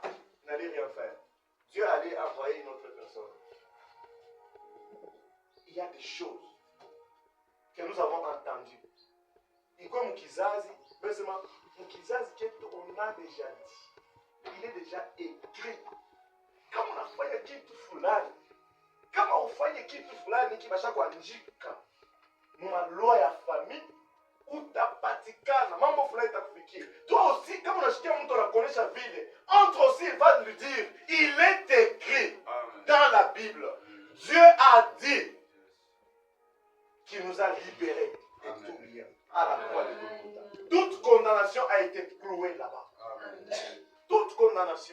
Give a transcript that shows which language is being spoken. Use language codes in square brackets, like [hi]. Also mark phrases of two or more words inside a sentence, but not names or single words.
[fr] Il n'allait rien faire. Dieu allait envoyer une autre personne. Il y a des choses que nous avons entendues. Et comme Mukizazi, Mukizazi qu'on a déjà dit. Il est déjà écrit. [sw] Kama unafanya kitu fulani, kama ufanye kitu fulani kibasha kuandika mwa ya famille, utapatikana mambo fulani itakufikia. [fr] Toi aussi, [sw] kama unashikia mtu anakuonesha vile, [fr] entre aussi il va lui dire, il est écrit dans la Bible. Dieu a dit qu'il nous a libérés de tout bien à la croix de Golgotha. Toute condamnation a été clouée là-bas. Toute condamnation.